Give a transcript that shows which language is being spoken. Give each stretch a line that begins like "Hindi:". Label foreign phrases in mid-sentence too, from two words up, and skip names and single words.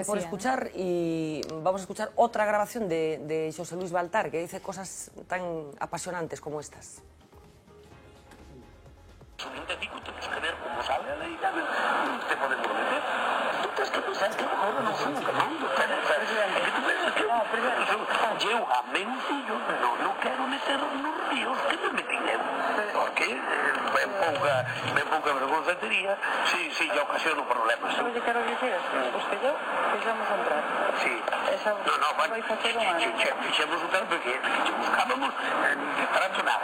Spanish: por escuchar, y vamos a escuchar otra grabación de José Luis Baltar, que dice cosas tan apasionantes como estas. Tenemos que ver cómo sale la ley, te podemos meter. Tú tienes que pensar que ahora no somos quemando, pero que tú ves que yo
Galician: a meus fillos no quero meter nos ríos que me metín eu, porque me pouca vergonza tería
Spanish: si yo ocasiono problemas.
Galician: Pero yo quero dicir, usted e eu fixemos un trato. Sí. Bueno, fixemos un trato porque buscábamos trato nada.